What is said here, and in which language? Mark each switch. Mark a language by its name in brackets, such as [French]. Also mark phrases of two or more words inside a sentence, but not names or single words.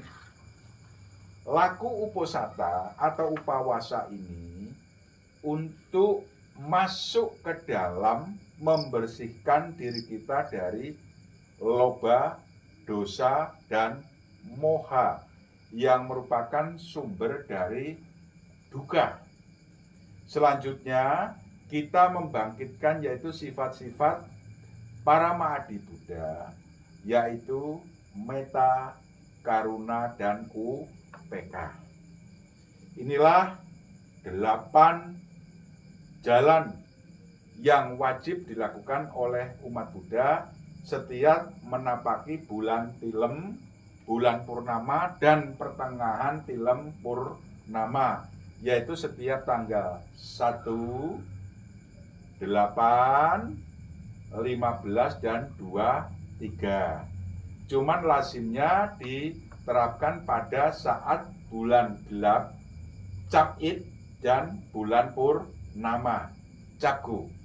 [Indonesian] Laku uposata atau upawasa ini untuk masuk ke dalam membersihkan diri kita dari loba, dosa, dan moha yang merupakan sumber dari duka. Selanjutnya kita membangkitkan yaitu sifat-sifat para Mahadi Buddha, yaitu metta, karuna, dan upeka. Inilah 8 jalan yang wajib dilakukan oleh umat Buddha setiap menapaki bulan Tilem, bulan purnama, dan pertengahan Tilem purnama, yaitu setiap tanggal 1, 8, 15, dan 23. Cuman lazimnya diterapkan pada saat bulan gelap, Cap Id, dan bulan purnama, Cagu.